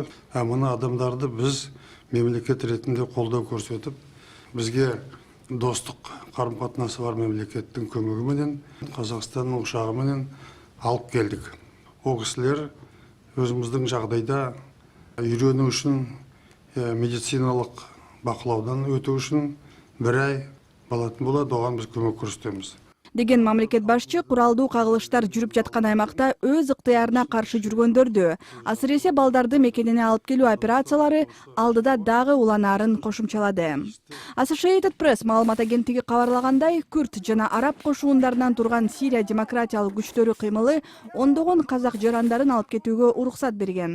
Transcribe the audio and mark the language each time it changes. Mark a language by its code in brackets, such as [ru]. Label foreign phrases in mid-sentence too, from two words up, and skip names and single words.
[kk] Мына адамдарды біз мемлекет ретінде қолдау көрсетіп, бізге достық қарым-қатынасы бар мемлекеттің көмегіменен, Қазақстанның ұшағыменен алып келдік. Ол кісілер өзіміздің жағдайда үйрену үшін, медициналық бақылаудан өту үшін 1 ай болатын болады, оған біз көмек көрсетеміз. [ky] Деген мамлекет башчы куралдуу кагылыштар жүрүп жаткан аймакта өз ыктыярына каршы жүргөндөрдү, асыресе балдарды мекенине алып келүү операциялары алдыда дагы уланаарын кошумчалады. Associated Press маалымат агенттиги кабарлагандай, күрд жана араб кошуундарынан турган Сирия демократиялык күчтөрү кыймылы ондогон казак жарандарын алып кетүүгө уруксат берген.